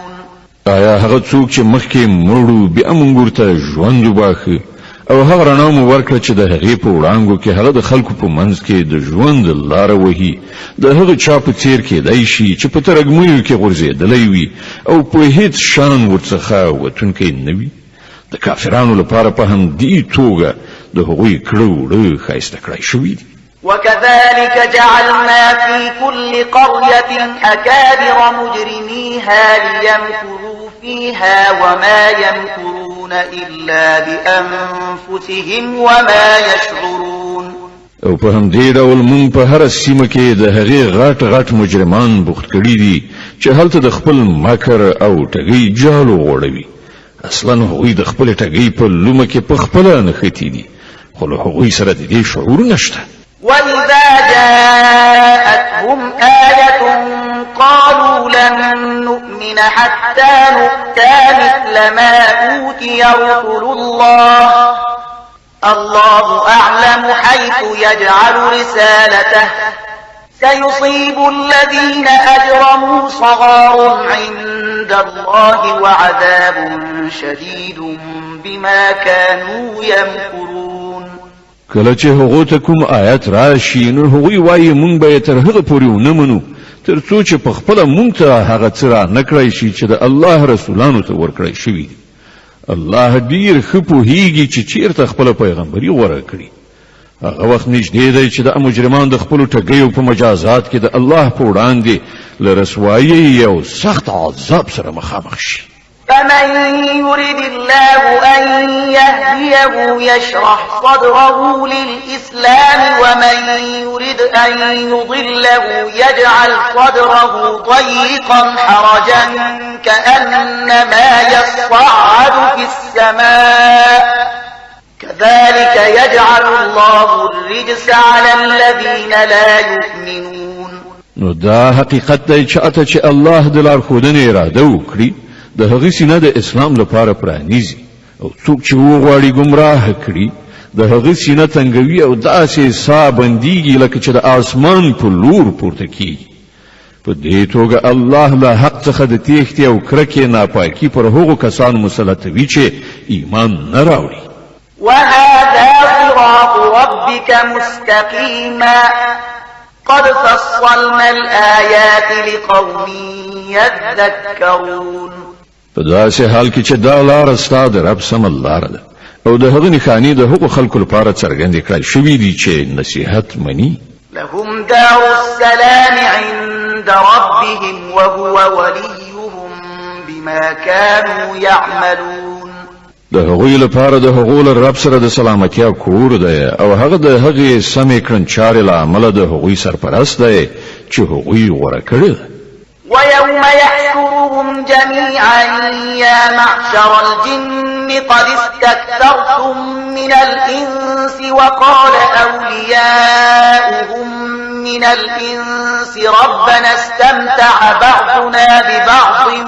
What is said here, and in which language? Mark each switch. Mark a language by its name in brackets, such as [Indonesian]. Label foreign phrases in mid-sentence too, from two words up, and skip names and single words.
[Pashto] آیا هغه څوک چې مخکې مړو بیا موږ ورته ژوند وباښه او هغه رڼا مو ورکړه چې د هغې په وړانګو کې هغه د خلکو په منځ کې د ژوند لاره وهي د هغه چا په څیر کېدی شي چې په ترږمیو کې غورځېدلی وي او په هیڅ شان ورڅخه وتونکی نه وي. د کافرانو لپاره په همدې توګه د هغوی کړه وړه ښایسته کړی شوي دي. [Arabic] وكذلك جعلنا في كل قرية أكابر مجرميها ليمكروا فيها وما يمكرون إلا بأنفسهم وما يشعرون. [Pashto] او په همدې ډول مونږ په هر سیمه کې د هغې غټ غټ مجرمان بوخت کړي دي چې هلته د خپل مکر او ټګۍ جالو غوړوي. اصلا هغوی د خپل ټګۍ په لومه کې په خپله نښتي دي، خو له هغوی سره د دې شعور نشته. [Arabic] وإذا جاءتهم آية قالوا لن نؤمن حتى نؤتى مثل ما أوتي رسل الله أعلم حيث يجعل رسالته سيصيب الذين أجرموا صغار عند الله وعذاب شديد بما كانوا يمكرون. [Pashto] کله چې هغه ته کوم آیت راشي نو هغوی وایي مونږ به تر هغه پورې ونه منو تر څو چې په خپله مونږ ته هغه څه را نه کړی شي چې د الله رسولانو ته ورکړی شوي دي. الله ډیر ښه پوهیږي چې چیرته خپله پیغمبري غوره کړي. هغه وخت نږدې دی چې د مجرمان د خپلو ټګیو په مجازات کې د الله په وړاندې له رسوایۍ یو سخت عذاب سره مخامخ شي. [Arabic] فمن يرد الله أن يهديه يشرح صدره للإسلام ومن يرد أن يضله يجعل صدره ضيقا حرجا كأنما يصعد في السماء كذلك يجعل الله الرجس على الذين لا يؤمنون. [Pashto] نو دا حقیقت دی چې اته چې الله د لارښودنې اراده وکړي د هغې سینه د اسلام لپاره پرانیزي او څوک چې وغواړي ګمراه کړي د هغې سینه تنګوي او داسې ساه بندیږي لکه چې د آسمان په لور پورته کیږي. په دې توګه الله له حق څخه د تیښتې او کرکې ناپاکي پر هغو کسانو مسلطوي چې ایمان نه راوړي. [Arabic] وهذا صراط ربك مستقيما قد فصلنا الآيات لقوم يذكرون. [Pashto] په داسې حال کې چې دا لاره ستا د رب سمه لاره ده او د هغه نښانې د هغو خلکو لپاره څرګندې کړای شوي دي چې نصیحت مني. [Arabic] لهم دار السلام عند ربهم وهو وليهم بما كانوا يعملون. [Pashto] د هغوی لپاره د هغو له رب سره د سلامتیا کور دی او هغه د هغې سمې کړنچارې له امله د هغوی سرپرست دی چې هغوی غوره کړی ده. [Arabic] ويوم يحشرهم جميعا يا معشر الجن قد استكثرتم من الإنس وقال أولياؤهم من الإنس ربنا استمتع بعضنا ببعض